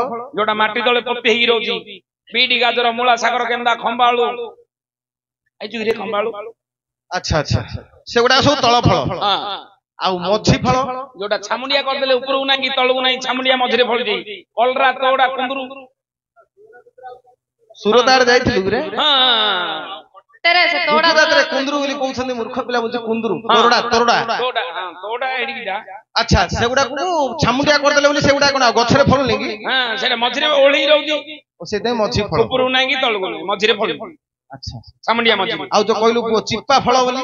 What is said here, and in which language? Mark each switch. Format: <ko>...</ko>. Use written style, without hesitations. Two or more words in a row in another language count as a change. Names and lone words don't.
<or>ଯୋଉଟା ମାଟି ତଳେ ପୋତି ହେଇକି ରହୁଛି ବିଟି ଗାଜର ମୂଳା ସାଗର କେନ୍ଦା ଖମ୍ବାଳୁ ଏଇ ଯୋଉ ଖମ୍ବାଳୁ ଆଚ୍ଛା ଆଚ୍ଛା ସେଗୁଡା ସବୁ ତଳ ଫଳ ହଁ ଆଉ ମଝି ଫଳ ଯୋଉଟା ଛାମୁଣ୍ଡିଆ କରିଦେଲେ ଉପରକୁ ନାହିଁ କି ତଳକୁ ନାହିଁ ଛାମୁଣ୍ଡିଆ ମଝିରେ ଫଳୁଛି କଲରା ତୋଡା କୁନ୍ଦୁରୁ ସୁରତାରେ ଯାଇଥିଲୁ ରେ ହଁ</or> <hi>तेरे से तोड़ा</hi> <or>ଗୁଜରାଟରେ କୁନ୍ଦୁରୁ ବୋଲି କହୁଛନ୍ତି ମୂର୍ଖ ପିଲା ବୁଝି କୁନ୍ଦୁରୁ ତୋରଡା ତୋରଡା ତୋଡା ହଁ ତୋଡା ଏଡିକି ଯା ଆଚ୍ଛା ସେଗୁଡାକୁ ଛାମୁଣ୍ଡିଆ କରିଦେଲେ ବୋଲି ସେଗୁଡା କଣ ଆଉ ଗଛରେ ଫଳୁନି କି ହଁ ସେଇଟା ମଝିରେ ଓହଳି ରହୁଛି ଓ ସେଇଥିପାଇଁ ମଝି ଫଳ ଉପରକୁ ନାହିଁ କି ତଳକୁ ନାହିଁ ମଝିରେ ଫଳୁଛି ଆଚ୍ଛା ଛାମୁଣ୍ଡିଆ ମଝିରେ ଆଉ ଯୋଉ କହିଲୁ ଚିପା ଫଳ ବୋଲି</or>